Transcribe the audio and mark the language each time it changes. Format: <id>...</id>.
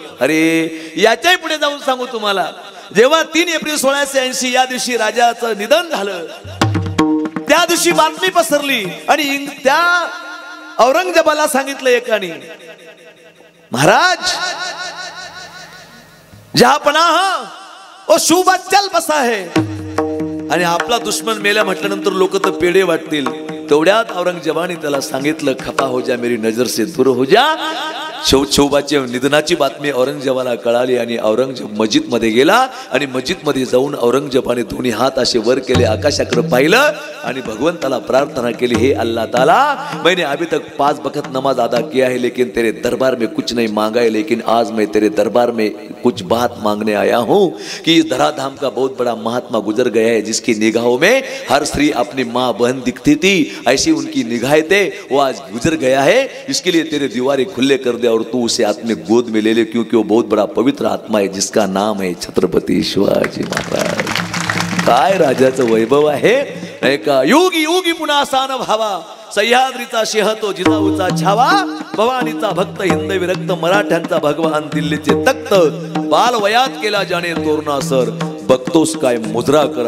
<mr>अरे याच्याही पुढे जाऊन सांगू तुम्हाला, जेव्हा 3 एप्रिल 1680 या दिवशी राजाचं निधन झालं, त्या दिवशी बातमी पसरली आणि त्या औरंगजेबाला सांगितलं एकाने, महाराज</mr> <hi>जहा पनाह ओ शुबा चल बसा है.</hi> <mr>आणि आपला दुश्मन मेल्या म्हटल्यानंतर लोक तर पेढे वाटतील. तेवढ्यात औरंगजेबाने त्याला सांगितलं,</mr> <hi>खफा हो जा मेरी नजर से दूर हो जा.</hi> <mr>शिवबाच्या निधनाची बातमी औरंगजेबाला कळाली आणि औरंगजेब मस्जिदमध्ये गेला आणि मस्जिदमध्ये जाऊन औरंगजेबाने दोन्ही हात असे वर केले, आकाशाकडे पाहिलं आणि भगवंताला प्रार्थना केली,</mr> <hi>हे अल्लाह ताला, मैंने अभी तक 5 वक्त नमाज अदा किया है, लेकिन तेरे दरबार में कुछ नहीं मांगा है, लेकिन आज मैं तेरे दरबार में कुछ बात मांगने आया हूँ कि इस धराधाम का बहुत बड़ा महात्मा गुजर गया है, जिसकी निगाहों में हर स्त्री अपनी माँ बहन दिखती थी, ऐसी उनकी निगाहें थे, वो आज गुजर गया है. इसके लिए तेरे दीवारें खुले कर दे और तू उसे अपने गोद में ले ले, क्योंकि वो बहुत बड़ा पवित्र आत्मा है, जिसका नाम है छत्रपती शिवाजी महाराज.</hi> <mr>काय राजाचं वैभव आहे नाही का? युगी युगी पुन्हा सान भावा, सह्याद्रीचा शेह तो जिजाऊचा छावा, भवानीचा भक्त हिंद विरक्त, मराठ्यांचा भगवान दिल्लीचे तख्त, बालवयात केला जाणे तोरणा सर, बघतोस काय मुजरा कर.</mr>